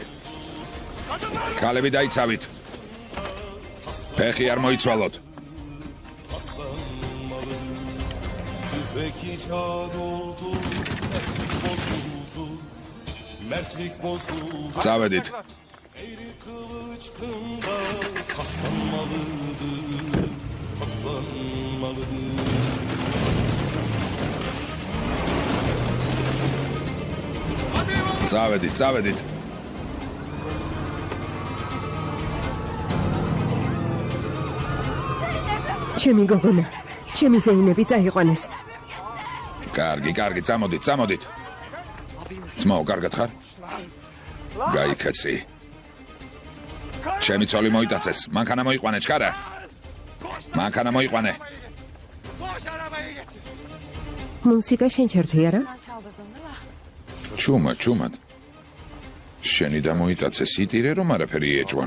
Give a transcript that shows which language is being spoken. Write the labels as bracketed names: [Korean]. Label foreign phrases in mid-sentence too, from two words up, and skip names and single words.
[Georgian] ქალები დაიცავით. ფეხი არ მოიცვალოთ. [Turkish] Tüfek icat oldu, mertlik bozuldu, mertlik bozuldu. [Georgian] წავედით. [Turkish] Eğri kılıç kında paslanmalıdır, paslanmalıdır. [Georgian] წავედით. ჩემი გოგონა, ჩემი ზეინები წაიყვანეს. კარგი, წამოდით. ძმაო, კარგად ხარ? გაიქეცი. ჩემი ცოლი მოიტაცეს. მანქანა მოიყვანე, ჩქარა. მანქანა მოიყვანე. [Turkish] Koş arabayı getir. [Georgian] მუსიკა შენ ჩართი არა? [Turkish] Sen çaldırdın değil mi? [Georgian] ჩუმად. შენი და მოიტაცეს იტირე, რომ არაფერი ეჭვან.